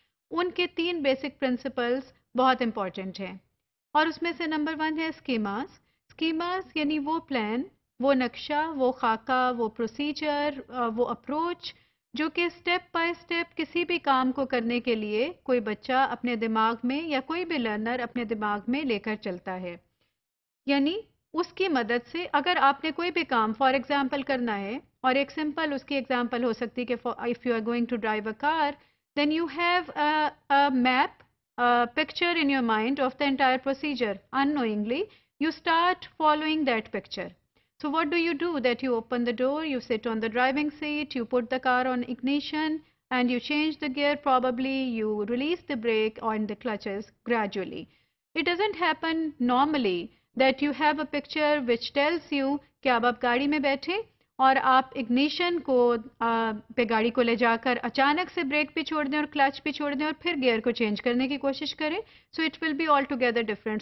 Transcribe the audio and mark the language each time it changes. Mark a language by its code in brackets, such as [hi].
[ur] ان کے 3 basic principles بہت important ہیں، اور اس میں سے نمبر 1 ہے اسکیماز۔ اسکیماز یعنی وہ پلان، وہ نقشہ، وہ خاکہ، وہ پروسیجر، وہ اپروچ جو کہ اسٹیپ بائی اسٹیپ کسی بھی کام کو کرنے کے لیے کوئی بچہ اپنے دماغ میں یا کوئی بھی لرنر اپنے دماغ میں لے کر چلتا ہے۔ یعنی اس کی مدد سے اگر آپ نے کوئی بھی کام فار ایگزامپل کرنا ہے، اور ایک سمپل اس کی ایگزامپل ہو سکتی ہے کہ [en] If you are going to drive a car then you have a map picture in your mind of the entire procedure. Unknowingly, you start following that picture. So what do? That you open the door, you sit on the driving seat, you put the car on ignition, and you change the gear. Probably you release the brake on the clutches gradually. It doesn't happen normally that you have a picture which tells you [ur] کہ اب آپ گاڑی میں بیٹھے اور آپ ignition کو پہ گاڑی کو لے جا کر اچانک سے بریک بھی چھوڑ دیں اور کلچ بھی چھوڑ دیں اور پھر گیئر کو چینج کرنے کی کوشش کریں. [en] So it will be altogether different.